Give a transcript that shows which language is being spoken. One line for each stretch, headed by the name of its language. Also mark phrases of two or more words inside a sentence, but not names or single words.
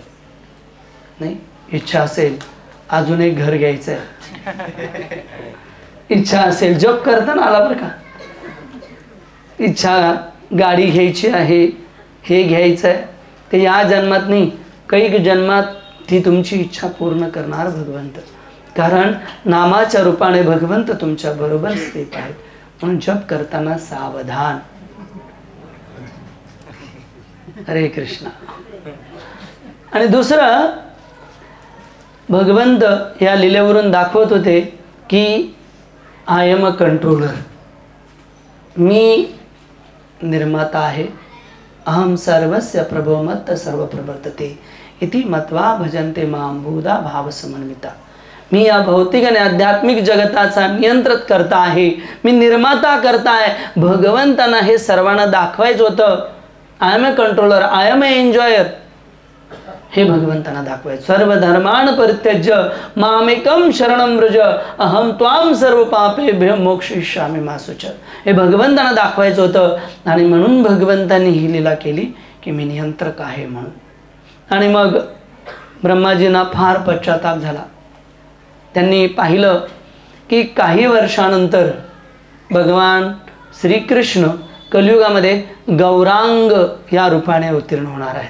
Marathi: नाही, इच्छा असेल अजून एक घर घ्यायचं आहे, इच्छा असेल जप करताना आला बरं का, इच्छा गाडी घ्यायची आहे, हे घ्यायचं आहे, ते या जन्मात नाही, काही जन्मात ती तुमची इच्छा पूर्ण करणार भगवंत. कारण नामाच्या रूपाने भगवंत तुमच्या बरोबर स्थित आहेत. म्हणून जप करताना सावधान. हरे कृष्णा. आणि दुसरं, भगवंत या लीलेवरून दाखवत होते की
English: I am a controller,
Marathi: मी निर्माता आहे.
Sanskrit: अहम सर्वस्य प्रभो मत्त सर्व प्रवर्तते इति मत्वा भजन्ते मां बहुधा भाव समन्विता.
Marathi: मी या भौतिक आणि आध्यात्मिक जगताचा नियंत्रित करता आहे, मी निर्माता करता आहे. भगवंतांना हे सर्वांना दाखवायचं होतं.
English: I am a controller, I am a enjoyer,
Marathi: हे भगवंतांना दाखवायचं.
Sanskrit: सर्व धर्मान परित्यज्य मामेकम शरणं व्रज अहम त्वाम सर्व पापेभ्यो मोक्षयिष्यामि मा शुचः.
Marathi: हे भगवंतांना दाखवायचं होतं. आणि म्हणून भगवंतांनी ही लीला केली की मी नियंत्रक आहे म्हणून. आणि मग ब्रह्माजींना फार पश्चाताप झाला. त्यांनी पाहिलं की काही वर्षानंतर भगवान श्रीकृष्ण कलियुगामध्ये गौरांग या रूपाने अवतीर्ण होणार आहेत.